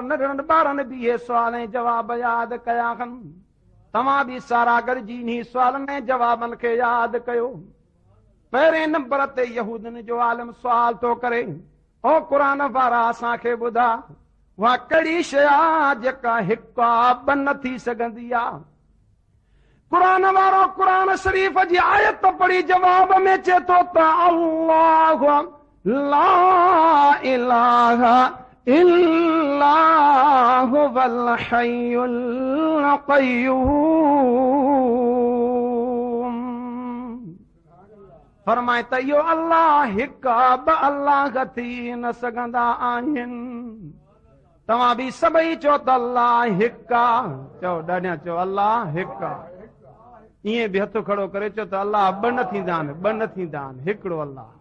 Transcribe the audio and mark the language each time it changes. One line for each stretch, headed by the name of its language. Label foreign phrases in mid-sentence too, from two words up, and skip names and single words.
Sindhi: नंढड़नि ॿारनि बि इहे सुवाल ऐं जवाब यादि कया आहिनि तव्हां बि सारा गॾिजी इन्ही सुवालनि ऐं जवाबनि खे यादि कयो पहिरें नंबर ते यहूदनि जो आलिम सुवाल थो करे ओ क़ुरान वारा असांखे ॿुधा उहा कहिड़ी शइ आहे जेका हिकु आहे ॿ न थी सघंदी आहे क़ुरान वारो क़ुरान शरीफ़ जी आयत पढ़ी जवाब में चए थो त अल्लाह
Arabic: لا إله إلا هو الحي القيوم
Sindhi: फरमाए त इहो अल्लाह हिकु आहे ॿ अल्लाह थी न सघंदा आहिनि तव्हां बि सभई चओ त अल्लाह हिकु आहे चओ ॾाढा चओ अल्लाह हिकु आहे ईअं बि हथ खड़ो करे चओ त अल्लाह ॿ न थींदा आहिनि ॿ न थींदा आहिनि हिकिड़ो अल्लाह